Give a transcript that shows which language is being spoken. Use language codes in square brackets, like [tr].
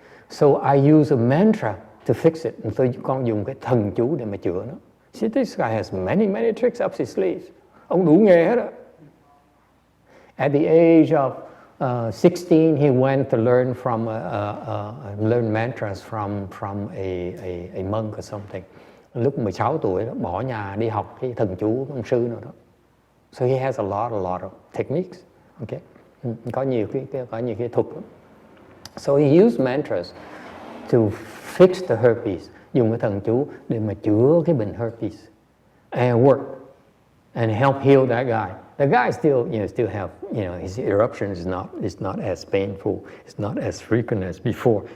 [en] So I use a mantra to fix it. [vi] And tôi con dùng cái thần chú để mà chữa nó. [en] See, this guy has many tricks up his sleeves. [vi] Ông đủ nghề hết á. [en] At the age of 16, he went to learn learn mantras from a monk or something. [vi] Lúc 16 tuổi đó, bỏ nhà đi học cái thần chú ông sư nào đó. [en] So he has a lot of techniques. Okay. [vi] Có nhiều cái thuật lắm. [en] So he used mantras to fix the herpes. [vi] Dùng cái thần chú để mà chữa cái bệnh herpes. [en] And work. And help heal that guy. The guy still have, his eruption is not as painful, it's not as frequent as before.